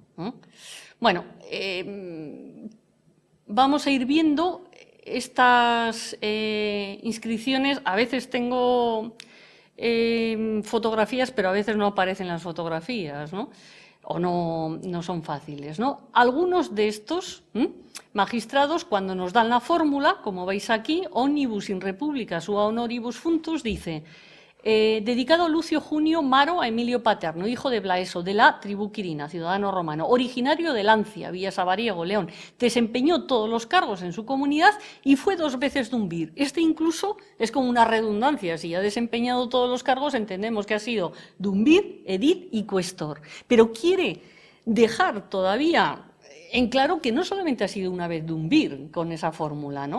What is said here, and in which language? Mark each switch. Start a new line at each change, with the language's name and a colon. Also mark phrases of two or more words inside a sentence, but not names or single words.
Spanish: Bueno, vamos a ir viendo estas inscripciones. A veces tengo fotografías, pero a veces no aparecen las fotografías, ¿no? O no son fáciles, ¿no? Algunos de estos magistrados, cuando nos dan la fórmula, como veis aquí,
Latin: omnibus in republica sua honoribus functus,
Spanish: dice, dedicado Lucio Junio Maro a Emilio Paterno, hijo de Blaeso, de la tribu Quirina, ciudadano romano, originario de Lancia, Villa Sabariego, León, desempeñó todos los cargos en su comunidad y fue 2 veces dumbir. Este incluso es como una redundancia, si ha desempeñado todos los cargos entendemos que ha sido dumbir, edil y cuestor, pero quiere dejar todavía en claro que no solamente ha sido una vez dumbir con esa fórmula, ¿no?